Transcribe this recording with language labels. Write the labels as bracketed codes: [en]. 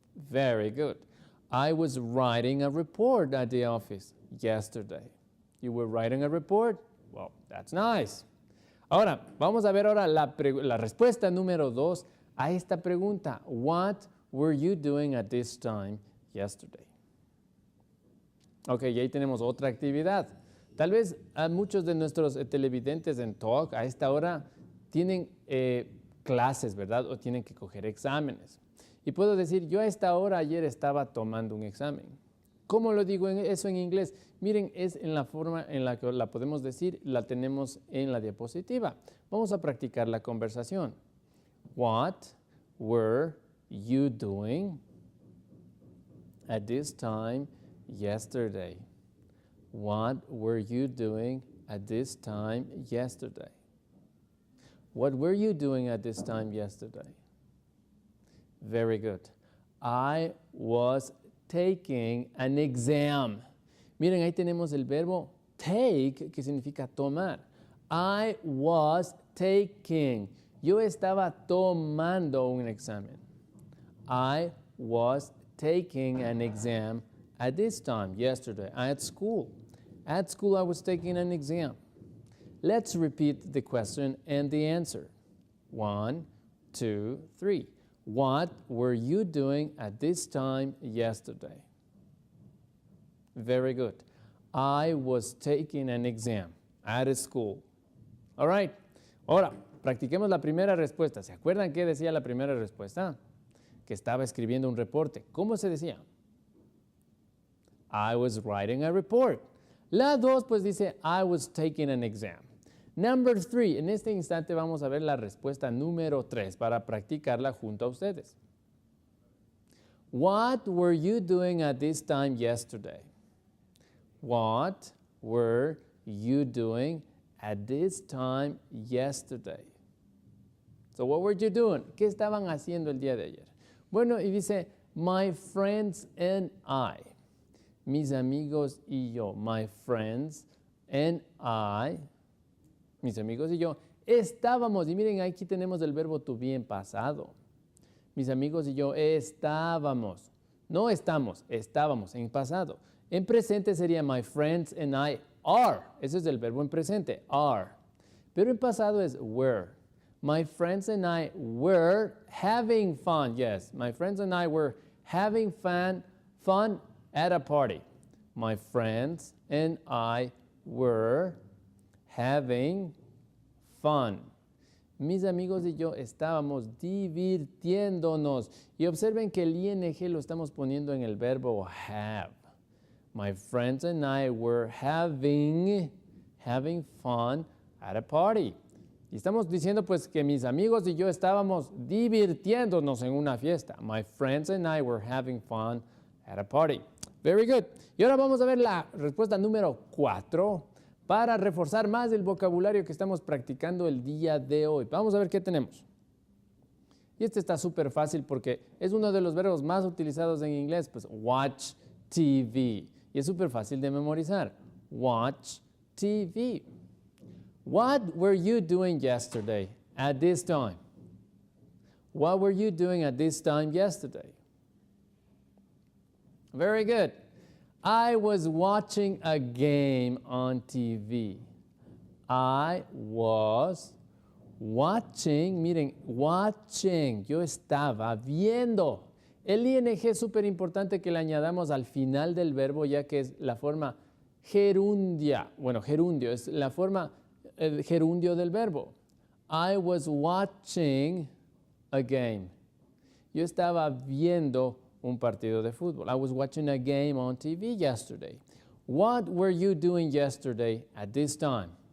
[en] Very good. I was writing a report at the office yesterday. You were writing a report? Well, that's nice. [es] Ahora, vamos a ver ahora la respuesta número 2 a esta pregunta. [en] What were you doing at this time yesterday? [es] Ok, y ahí tenemos otra actividad. Tal vez a muchos de nuestros televidentes en Talk a esta hora tienen clases, ¿verdad? O tienen que coger exámenes. Y puedo decir, yo a esta hora ayer estaba tomando un examen. ¿Cómo lo digo eso en inglés? Miren, es en la forma en la que la podemos decir, la tenemos en la diapositiva. Vamos a practicar la conversación. [en] What were you doing at this time yesterday? What were you doing at this time yesterday? What were you doing at this time yesterday? Very good. I was taking an exam. [es] Miren, ahí tenemos el verbo take, que significa tomar. [en] I was taking. [es] Yo estaba tomando un examen. [en] I was taking an exam at this time, yesterday, at school. At school, I was taking an exam. Let's repeat the question and the answer. 1, 2, 3. What were you doing at this time yesterday? Very good. I was taking an exam at school. All right. [es] Ahora, practiquemos la primera respuesta. ¿Se acuerdan qué decía la primera respuesta? Que estaba escribiendo un reporte. ¿Cómo se decía? [en] I was writing a report. [es] La 2 pues dice [en] I was taking an exam. Number 3, [es] en este instante vamos a ver la respuesta número 3 para practicarla junto a ustedes. [en] What were you doing at this time yesterday? What were you doing at this time yesterday? So what were you doing? [es] ¿Qué estaban haciendo el día de ayer? Bueno, y dice, [en] my friends and I. [es] Mis amigos y yo. [en] My friends and I. [es] Mis amigos y yo estábamos, y miren, aquí tenemos el verbo to be en pasado. Mis amigos y yo estábamos. No estamos, estábamos en pasado. En presente sería [en] my friends and I are. [es] Ese es el verbo en presente, are. Pero en pasado es were. [en] My friends and I were having fun. Yes, my friends and I were having fun at a party. My friends and I were having fun. [es] Mis amigos y yo estábamos divirtiéndonos. Y observen que el ing lo estamos poniendo en el verbo have. [en] My friends and I were having fun at a party. [es] Y estamos diciendo pues que mis amigos y yo estábamos divirtiéndonos en una fiesta. [en] My friends and I were having fun at a party. Very good. [es] Y ahora vamos a ver la respuesta número 4 para reforzar más el vocabulario que estamos practicando el día de hoy. Vamos a ver qué tenemos. Y este está súper fácil porque es uno de los verbos más utilizados en inglés, pues watch TV. Y es súper fácil de memorizar. [en] Watch TV. What were you doing yesterday at this time? What were you doing at this time yesterday? Very good. I was watching a game on TV. I was watching, [es] miren, [en] watching. [es] Yo estaba viendo. El ing es súper importante que le añadamos al final del verbo, ya que es la forma gerundia. Bueno, gerundio es la forma gerundio del verbo. [en] I was watching a game. [es] Yo estaba viendo un partido de fútbol. [en] I was watching a game on TV yesterday. What were you doing yesterday at this time?